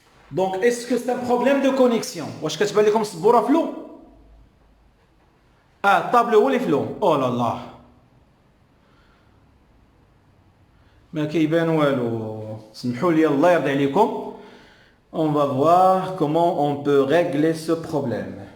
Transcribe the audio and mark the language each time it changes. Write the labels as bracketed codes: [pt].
[fr] Donc, est-ce que c'est un problème de connexion? [ar] واش كتبان لكم السبوره فلو؟ الطابلو هو اللي فلو. او لا لا ما كيبان والو. سمحوا لي الله يرضي عليكم. [fr] On va voir comment on peut régler ce problème.